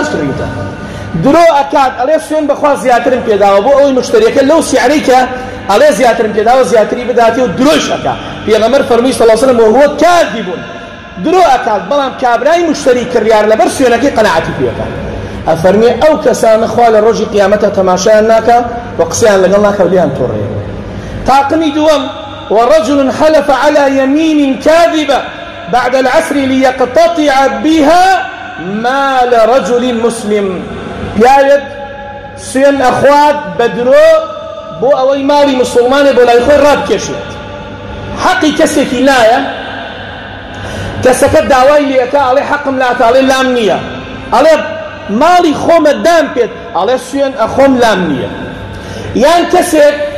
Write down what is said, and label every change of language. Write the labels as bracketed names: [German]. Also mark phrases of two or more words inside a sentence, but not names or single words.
[Central Kurdish] کڕیتە درۆ ئەکات ئەڵێ سوێن بەخوا زیاترم پێداوە بۆ ئەوەی مشتریەکە لەو سیعرەی کە ئەڵێ زیاترم پێداوە زیاتری بداتێ و درۆش ئەکا پێغەمبەر فەرمووی [Arabic] صلی الله علیه وسلم وهو کاذب [Central Kurdish] درۆ ئەکات بەڵام کابرای مشتری کڕیار لەبەر سوێنەکەی قەناعەتی پێەکات ئەفەرمێ ئەو کەسانە خوا لە ڕۆژی قیامەتە تەماشایان ناکە و قسەیان لەگەڵ ناکە و لێیان تۆڕێ تاقمی دووەم [Arabic] ورجل حلف على يمين كاذبة بعد العصر ليقتطع بها مال رجل مسلم [Central Kurdish] پیاوێک سوێن ئەخوات بەدرۆ بۆ ئەوەی ماڵی مسلمانێ بۆ لای خۆی ڕابکێشێت حەقی کەسێکی لایە کەسەکە داوای لێەکە ئەڵێ حەقم لاتە ئەڵێ لام نییە ئەڵێ ماڵی خۆمە دام پێت ئەڵێ سوێن ئەخۆم لام نییە یان کەسێک